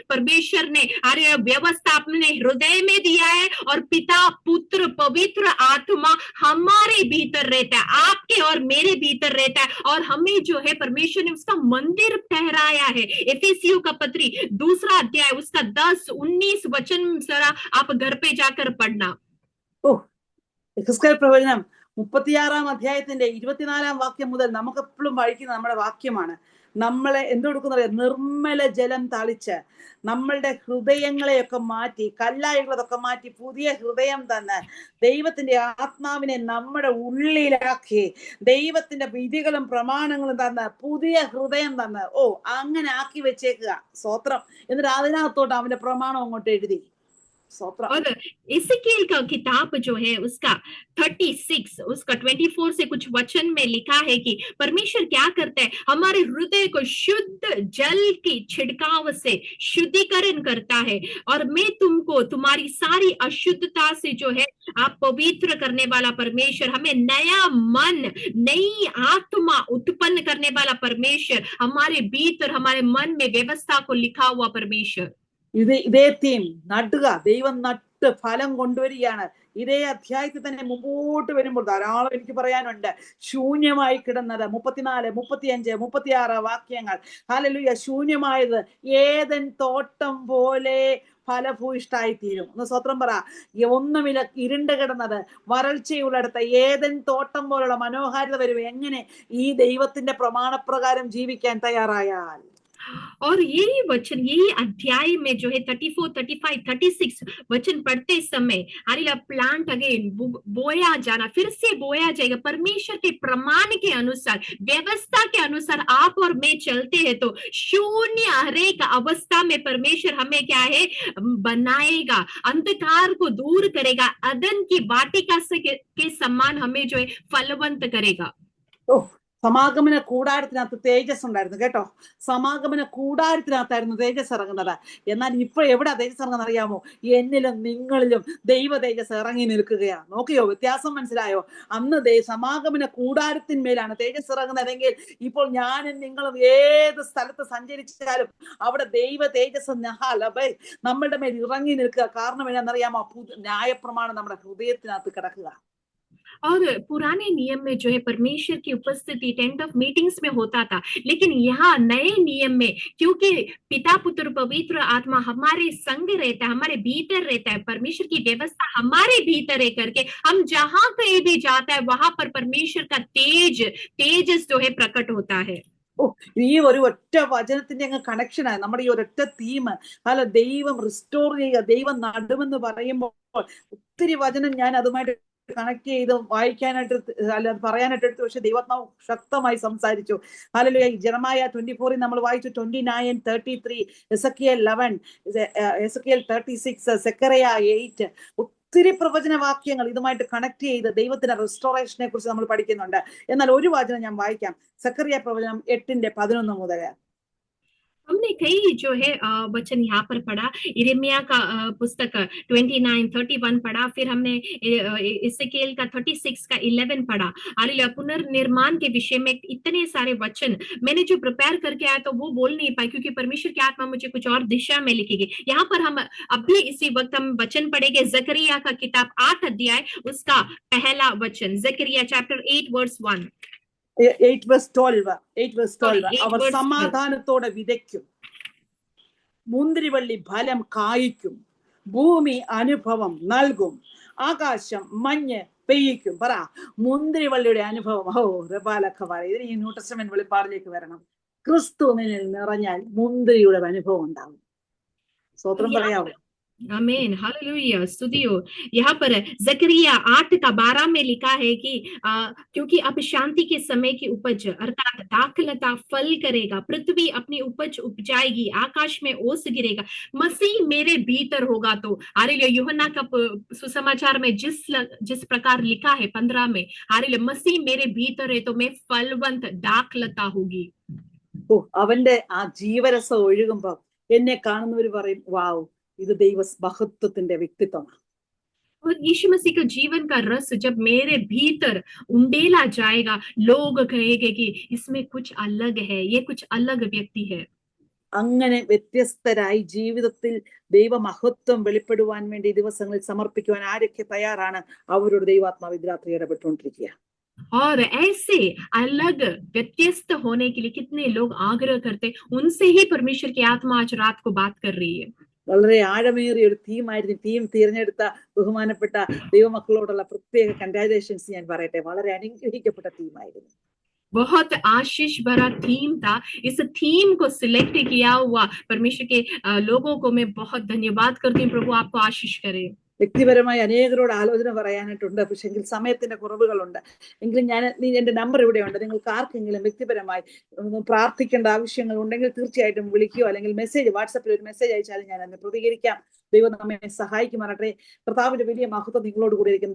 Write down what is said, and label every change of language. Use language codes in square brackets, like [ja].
[hi] परमेश्वर ने अरे व्यवस्था अपने हृदय में दिया है और पिता पुत्र पवित्र आत्मा हमारे भीतर रहता है, आपके और मेरे भीतर रहता है, और हमें जो है परमेश्वर ने उसका मंदिर ठहराया है। एफेसियों का पत्री 2 अध्याय उसका 10-19 वचन जरा आप घर पे जाकर पढ़ना। [ml] യഹെസ്കേൽ പ്രവചനം 36 അധ്യായത്തിന്റെ 24 വാക്യം മുതൽ നമുക്ക് എപ്പോഴും വായിക്കുന്ന നമ്മുടെ വാക്യമാണ്. നമ്മളെ എന്തെടുക്കുന്നറിയാം, നിർമ്മല ജലം തളിച്ച് നമ്മളുടെ ഹൃദയങ്ങളെയൊക്കെ മാറ്റി, കല്ലായുള്ളതൊക്കെ മാറ്റി പുതിയ ഹൃദയം തന്ന് ദൈവത്തിന്റെ ആത്മാവിനെ നമ്മുടെ ഉള്ളിലാക്കി ദൈവത്തിന്റെ വിധികളും പ്രമാണങ്ങളും തന്ന് പുതിയ ഹൃദയം തന്ന് അങ്ങനെ ആക്കി വെച്ചേക്കുക. സ്തോത്രം. എന്നിട്ട് അതിനകത്തോട്ട് അവന്റെ പ്രമാണം അങ്ങോട്ട് എഴുതി. [hi] और एसेकिएल का किताब जो है उसका 36 उसका 24 से कुछ वचन में लिखा है कि परमेश्वर क्या करता है, हमारे हृदय को शुद्ध जल की छिड़काव से शुद्धिकरण करता है, और मैं तुमको तुम्हारी सारी अशुद्धता से जो है आप पवित्र करने वाला परमेश्वर, हमें नया मन नई आत्मा उत्पन्न करने वाला परमेश्वर, हमारे भीतर हमारे मन में व्यवस्था को लिखा हुआ परमेश्वर। [ml] ഇതേ തീം നടുക, ദൈവം നട്ട് ഫലം കൊണ്ടുവരികയാണ്. ഇതേ അധ്യായത്തിൽ തന്നെ മുമ്പോട്ട് വരുമ്പോൾ ധാരാളം എനിക്ക് പറയാനുണ്ട്. ശൂന്യമായി കിടന്നത് 34, 35, 36 വാക്യങ്ങൾ. ഹല്ലേലൂയ. ശൂന്യമായത് ഏദൻ തോട്ടം പോലെ ഫലഭൂയിഷ്ടായി തീരും. ഒന്ന് സ്വത്രം പറ. ഒന്നുമില്ല, ഇരുണ്ട് കിടന്നത് വരൾച്ചയുള്ളിടത്ത് ഏദൻ തോട്ടം പോലുള്ള മനോഹാരിത വരും. എങ്ങനെ? ഈ ദൈവത്തിന്റെ പ്രമാണപ്രകാരം ജീവിക്കാൻ തയ്യാറായാൽ. [hi] और यही वचन यही अध्याय में जो है 34, 35, 36 वचन पढ़ते समय हालेलुया [en] plant again [hi] बोया जाना, फिर से बोया जाएगा परमेश्वर के प्रमाण के अनुसार, व्यवस्था के अनुसार आप और मैं चलते हैं तो शून्य हरेक अवस्था में परमेश्वर हमें क्या है बनाएगा, अंधकार को दूर करेगा, अदन की वाटिका से के समान हमें जो है फलवंत करेगा। [ml] സമാഗമന കൂടാരത്തിനകത്ത് തേജസ് ഉണ്ടായിരുന്നു കേട്ടോ. സമാഗമന കൂടാരത്തിനകത്തായിരുന്നു തേജസ് ഇറങ്ങുന്നത്. എന്നാൽ ഇപ്പൊ എവിടെ തേജസ് ഇറങ്ങുന്നത് അറിയാമോ? എന്നിലും നിങ്ങളിലും ദൈവ തേജസ് ഇറങ്ങി നിൽക്കുകയാണ്. നോക്കിയോ, വ്യത്യാസം മനസ്സിലായോ? അന്ന് സമാഗമന കൂടാരത്തിന്മേലാണ് തേജസ് ഇറങ്ങുന്നതെങ്കിൽ ഇപ്പോൾ ഞാനും നിങ്ങളും ഏത് സ്ഥലത്ത് സഞ്ചരിച്ചാലും അവിടെ ദൈവ തേജസ് നമ്മളുടെ മേൽ ഇറങ്ങി നിൽക്കുക. കാരണം എന്താണെന്നറിയാമോ? ന്യായപ്രമാണം നമ്മുടെ ഹൃദയത്തിനകത്ത് കിടക്കുക. [hi] और पुराने नियम में जो है परमेश्वर की उपस्थिति [en] tent of meetings [hi] में होता था, लेकिन यहाँ नए नियम में क्योंकि पिता पुत्र पवित्र आत्मा हमारे संग रहता है, हमारे भीतर रहता है, परमेश्वर की व्यवस्था हमारे भीतर रह करके हम जहां कहीं भी जाता है वहां पर परमेश्वर का तेजस जो है प्रकट होता है। [ml] ഈ ഒരു ഒറ്റ വചനത്തിന്റെ അങ്ങ് കണക്ഷനാണ് നമ്മുടെ ഈ ഒരൊറ്റ തീം. അല്ല, ദൈവം റിസ്റ്റോർ ചെയ്യുക, ദൈവം നടുമെന്ന് പറയുമ്പോൾ ഒത്തിരി വചനം ഞാൻ അതുമായിട്ട് കണക്ട് ചെയ്ത് വായിക്കാനായിട്ട് അല്ല പറയാനായിട്ട് എടുത്തു. പക്ഷെ ദൈവാത്മാവ് ശക്തമായി സംസാരിച്ചു. ഹല്ലേലൂയ. ജെറമയ 24 നമ്മൾ വായിച്ചു, 29, 33, എസെക്കിയേൽ 11, എസെക്കിയേൽ 36, സെക്കറിയ 8. ഒത്തിരി പ്രവചന വാക്യങ്ങൾ ഇതുമായിട്ട് കണക്ട് ചെയ്ത് ദൈവത്തിന്റെ റെസ്റ്റോറേഷനെ കുറിച്ച് നമ്മൾ പഠിക്കുന്നുണ്ട്. എന്നാൽ ഒരു വചനം ഞാൻ വായിക്കാം. സെക്കറിയ പ്രവചനം 8:11 മുതൽ. [hi] हमने कई जो है वचन यहाँ पर पढ़ा, यिर्मयाह का पुस्तक 29, 31 पढ़ा, फिर हमने एसेकिएल का 36 का 11 पढ़ा। हालेलुया। पुनर्निर्माण के विषय में इतने सारे वचन मैंने जो प्रिपेयर करके आया तो वो बोल नहीं पाई क्योंकि परमेश्वर की आत्मा मुझे कुछ और दिशा में लिखेगी। यहाँ पर हम अभी इसी वक्त हम वचन पढ़ेंगे जकरिया का किताब 8 अध्याय उसका पहला वचन, जकरिया [en] Chapter 8 verse 1. [ml] 8:12 അവർ സമാധാനത്തോടെ വിതയ്ക്കും, മുന്തിരിവള്ളി ഫലം കായ്ക്കും, ഭൂമി അനുഭവം നൽകും, ആകാശം മഞ്ഞ് പെയ്യിക്കും. പറ, മുന്തിരിവള്ളിയുടെ അനുഭവം. റബാലൊക്കെ പറയും. ഇതിന് ഈ ന്യൂ ടെസ്റ്റമെന്റ് വെളിപ്പാടിലേക്ക് വരണം. ക്രിസ്തുവിനിൽ നിറഞ്ഞാൽ മുന്തിരിയുടെ അനുഭവം ഉണ്ടാവും. സ്വത്രം പറയാവോ? [hi] आमीन, हालेलुया, स्तुति हो। यहाँ पर जकरिया 8:12 में लिखा है कि क्योंकि अब शांति के समय की उपज अर्थात दाखलता फल करेगा, पृथ्वी अपनी उपज उपजाएगी, आकाश में ओस गिरेगा, मसीह मेरे भीतर होगा तो। हालेलुया, यूहन्ना का सुसमाचार में जिस प्रकार लिखा है 15 में, हालेलुया, मसीह मेरे भीतर है तो मैं फलवंत दाखलता होगी। [ml] ഓ, അവന്റെ ആ ജീവരസം ഒഴുകുമ്പോ എന്നെ കാണുന്നവര് പറയും, വാവ്, ഇത് ദൈവ മഹത്വത്തിന്റെ വ്യക്തിത്വമാണ്. [hi] और यीशु मसीह का जीवन का रस जब मेरे भीतर उंडेला जाएगा, लोग कहेंगे कि इसमें कुछ अलग है, ये कुछ अलग व्यक्ति है। [ml] അങ്ങനെ വ്യത്യസ്തരായി ജീവിതത്തിൽ ദൈവമഹത്വം വെളിപ്പെടുവാൻ വേണ്ടി ദിവസങ്ങളിൽ സമർപ്പിക്കുവാൻ ആരൊക്കെ തയ്യാറാണ്, അവരോട് ദൈവാത്മാവ് ഇന്ന് രാത്രി ഇടപെട്ടുകൊണ്ടിരിക്കുക. [hi] और ऐसे अलग व्यत्यस्त होने के लिए कितने लोग आग्रह करते, उनसे ही परमेश्वर की आत्मा आज रात को बात कर रही है। [ml] വളരെ ആഴമേറിയ ഒരു തീമായിരുന്നു. ടീം തിരഞ്ഞെടുത്ത ബഹുമാനപ്പെട്ട ദൈവമക്കളോടുള്ള പ്രത്യേക കൺഗ്രാജുലേഷൻസ് ഞാൻ പറയട്ടെ. വളരെ അനുഗ്രഹിക്കപ്പെട്ട തീമായിരുന്നു. [hi] बहुत आशीष भरा थीम था। इस थीम को सिलेक्ट किया हुआ परमेश्वर के लोगों को मैं बहुत धन्यवाद करती हूँ। प्रभु आपको आशीष करे। [ml] വ്യക്തിപരമായി അനേകരോട് ആലോചന പറയാനായിട്ടുണ്ട്, പക്ഷെങ്കിൽ സമയത്തിന്റെ കുറവുകളുണ്ട്. എങ്കിലും എന്റെ നമ്പർ ഇവിടെയുണ്ട്. നിങ്ങൾക്ക് ആർക്കെങ്കിലും വ്യക്തിപരമായി പ്രാർത്ഥിക്കേണ്ട ആവശ്യങ്ങൾ ഉണ്ടെങ്കിൽ തീർച്ചയായിട്ടും വിളിക്കുകയോ അല്ലെങ്കിൽ മെസ്സേജ് വാട്സപ്പിൽ ഒരു മെസ്സേജ് അയച്ചാലും ഞാൻ അതിന് പ്രതികരിക്കാം. ദൈവം നമ്മെ സഹായിക്കുമാറട്ടെ. കർത്താവിന്റെ വലിയ മഹത്വം നിങ്ങളോട് കൂടി ഇരിക്കും.